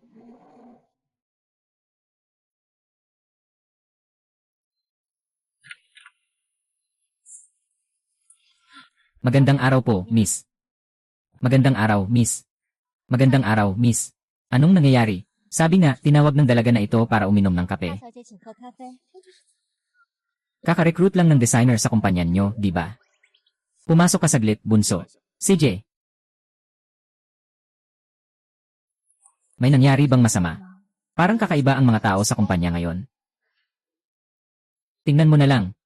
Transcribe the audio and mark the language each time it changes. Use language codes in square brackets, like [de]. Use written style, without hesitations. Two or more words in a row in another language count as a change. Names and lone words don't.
[tl] Magandang araw po, Miss. Magandang araw, Miss. Magandang araw, Miss. Anong nangyayari? Sabi nga, tinawag ng dalaga na ito para uminom ng [zh] 大 [tl] kape. [zh] 小姐请喝咖啡。 [tl] Kaka-recruit lang ng designer sa kumpanya nyo, di ba? Pumasok ka saglit, bunso. CJ. May nangyari bang masama? Parang kakaiba ang mga tao sa kumpanya ngayon. Tingnan mo na lang.